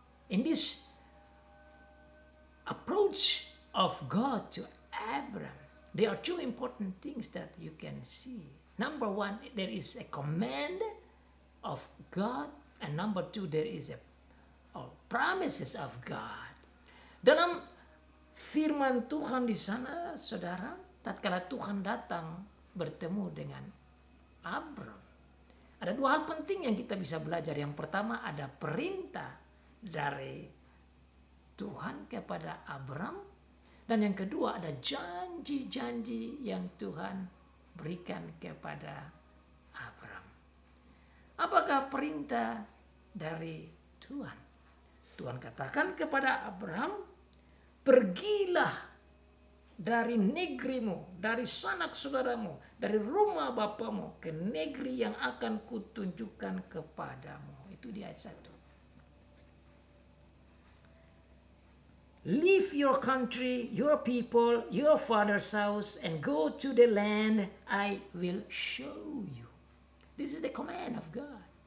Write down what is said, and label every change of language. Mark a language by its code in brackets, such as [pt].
[en] In this approach of God to Abraham, there are two important things that you can see. Number one, there is a command of God, and number two, there is a promises of God. [id] Dalam firman Tuhan di sana, saudara, tatkala Tuhan datang bertemu dengan Abram, ada dua hal penting yang kita bisa belajar. Yang pertama, ada perintah dari Tuhan kepada Abram, dan yang kedua ada janji-janji yang Tuhan berikan kepada Abram. Apakah perintah dari Tuhan? Tuhan katakan kepada Abram, pergilah dari negerimu, dari sanak saudaramu, dari rumah bapamu ke negeri yang akan kutunjukkan kepadamu. Itu di ayat 1. [en] Leave your country, your people, your father's house, and go to the land I will show you. This is the command of God.